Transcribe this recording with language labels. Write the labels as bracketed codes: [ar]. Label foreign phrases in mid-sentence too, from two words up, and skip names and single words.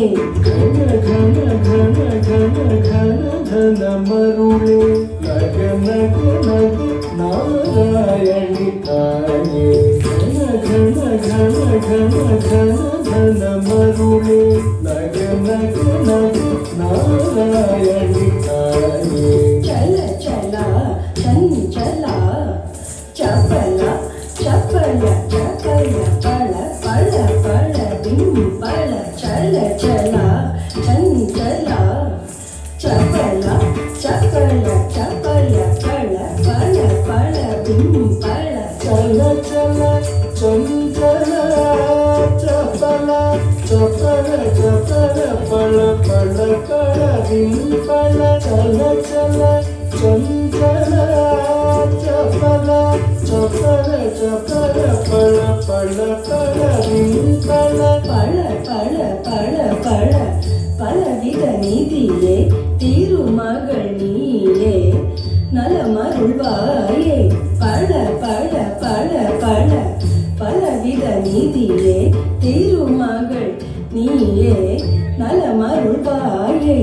[ta] கண கண கண கண கண தன மருளே நக நக நக நாராயணி தாயே கண கண கண கண கண தன மருளே நக நக நக நாராயணி தாயே [mr] चल चला चंचला चपला चपला चपला पळ पळ पळ बिंपळ चल चला चंचला चपला चपला चपला पळ पळ पळ बिंपळ चल चल चंचला चपला चपल चपल पळ पळ पळ बिंपळ चल चल चंचला चपला चपल चपल पळ पळ पळ बिंपळ [ta] பழ பழ பழ பழ பலவித நீதியே திருமகள் நீயே நலமருள்வாயே பழ பழ பழ பழ பலவித நீதியே திருமகள் நீயே நலமருள்வாயே